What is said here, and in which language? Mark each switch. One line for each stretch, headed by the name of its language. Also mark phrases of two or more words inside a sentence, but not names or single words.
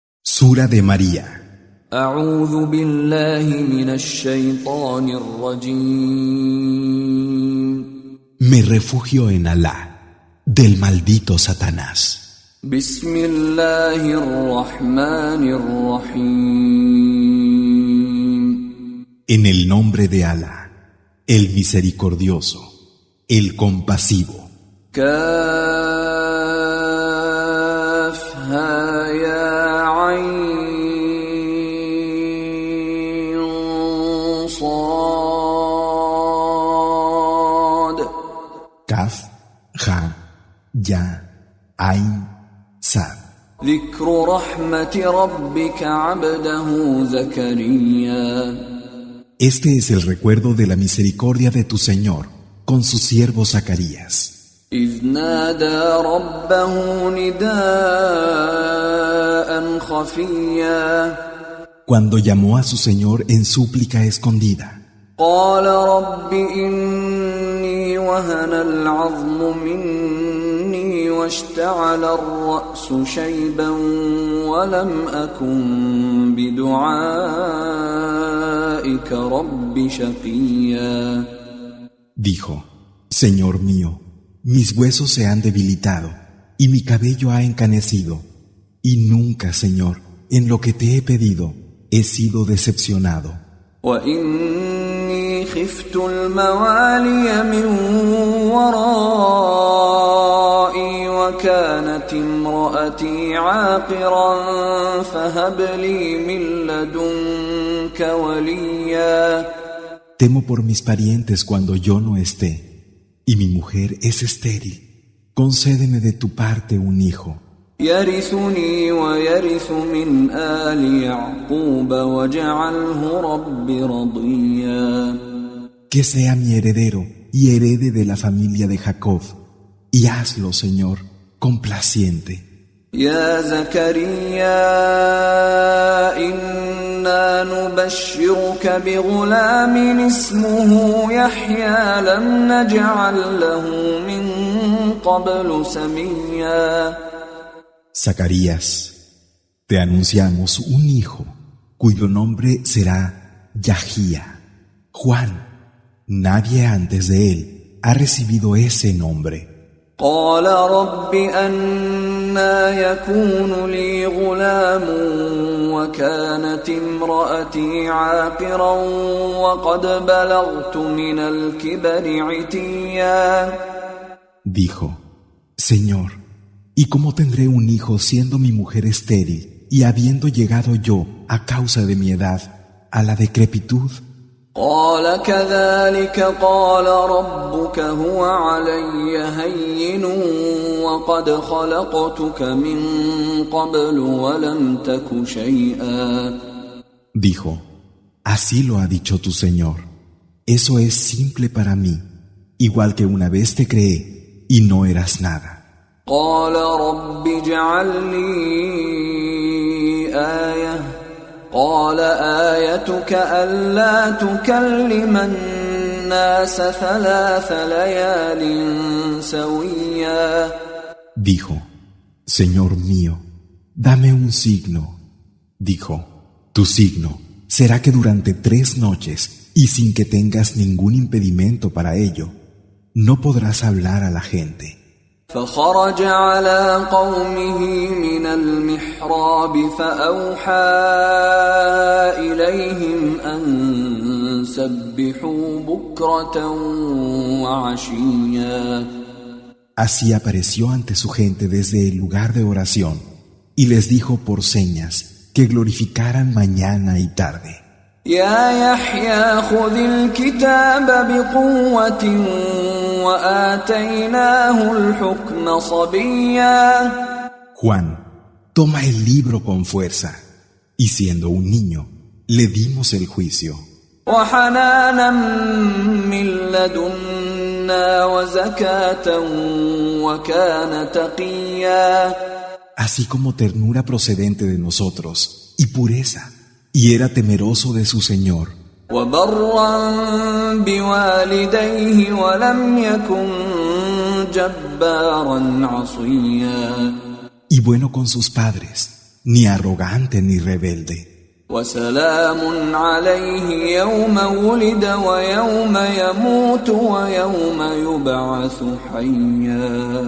Spanish: Sura de María.
Arabic: أعوذ بالله من الشيطان الرجيم.
Spanish: Me refugio en Alá, del maldito Satanás.
Arabic: بسم الله الرحمن الرحيم.
Spanish: En el nombre de Alá, el misericordioso, el compasivo.
Arabic: كافها يا عين صاد.
Spanish: Kaf, Ja, Ya, Ain, Sad.
Arabic: ذكر رحمة ربك عبده زكريا.
Spanish: Este es el recuerdo de la misericordia de tu Señor con su siervo Zacarías.
Arabic: إذ نادى ربه نداء خفيا.
Spanish: Cuando llamó a su Señor en súplica escondida.
Arabic: قال رب إني وهن العظم مني واشتعل الرأس شيبا ولم أكن بدعائك رب شقيا.
Spanish: Dijo, Señor mío, mis huesos se han debilitado y mi cabello ha encanecido, y nunca, Señor, en lo que te he pedido, he sido decepcionado.
Arabic: وإني خفت الموالي من ورائي وكانت امرأتي عاقرا فهب لي من لدنك وليا.
Spanish: Temo por mis parientes cuando yo no esté, y mi mujer es estéril. Concédeme de tu parte un hijo,
Arabic: يرثني ويرث من آل يعقوب واجعله رب رضيا.
Spanish: que sea mi heredero y herede de la familia de Jacob, y hazlo, Señor, complaciente.
Arabic: يا زكريا إنا نبشرك بغلام اسمه يحيى لم نجعل له من قبل سميا.
Spanish: Zacarías, te anunciamos un hijo, cuyo nombre será Yahía, Juan. Nadie antes de él ha recibido ese nombre.
Arabic: قال رب أنى يكون لي غلام وكانت امرأتي عاقرا وقد بلغت من الكبر عتيا.
Spanish: Dijo, Señor, ¿y cómo tendré un hijo siendo mi mujer estéril y habiendo llegado yo, a causa de mi edad, a la decrepitud?
Arabic: قال كذلك قال ربك هو علي هين وقد خلقتك من قبل ولم تك شيئا.
Spanish: Dijo, así lo ha dicho tu Señor. Eso es simple para mí, igual que una vez te creé y no eras nada.
Arabic: قال رب اجعل لي آية. قال آيتك ألا تكلم الناس 3 ليال سويا.
Spanish: Dijo, Señor mío, dame un signo. Dijo, tu signo será que durante 3 noches, y sin que tengas ningún impedimento para ello, no podrás hablar a la gente.
Arabic: فخرج على قومه من المحراب فأوحى إليهم أن سبحوا بكرة وعشيا.
Spanish: Así apareció ante su gente desde el lugar de oración y les dijo por señas que glorificaran mañana y tarde.
Arabic: يا يحيى خذ الكتاب بقوة وآتيناه الحكم صبيا.
Spanish: Juan, toma el libro con fuerza, y siendo un niño, le dimos el juicio.
Arabic: وحنانا من لدنا وزكاة وكان تقيا.
Spanish: Así como ternura procedente de nosotros, y pureza, y era temeroso de su Señor.
Arabic: وبرا بوالديه ولم يكن جبارا عصيا.
Spanish: Y bueno con sus padres, ni arrogante ni rebelde.
Arabic: وسلام عليه يوم ولد ويوم يموت ويوم يبعث حيا.